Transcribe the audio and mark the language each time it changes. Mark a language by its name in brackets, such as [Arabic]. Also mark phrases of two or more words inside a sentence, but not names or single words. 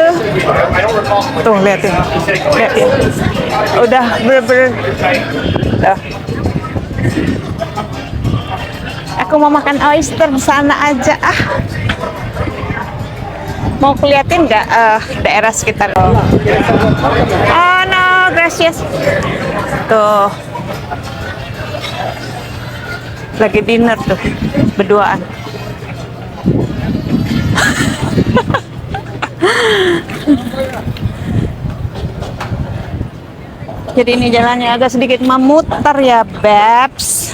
[Indonesian] Tuh liatin, udah bener-bener. Aku mau makan oyster di sana aja ah. Mau keliatin nggak daerah sekitar? [Spanish] Oh no, gracias. [Indonesian] Tuh. Lagi dinner tuh, berduaan. Jadi ini jalannya agak sedikit memutar ya, babes.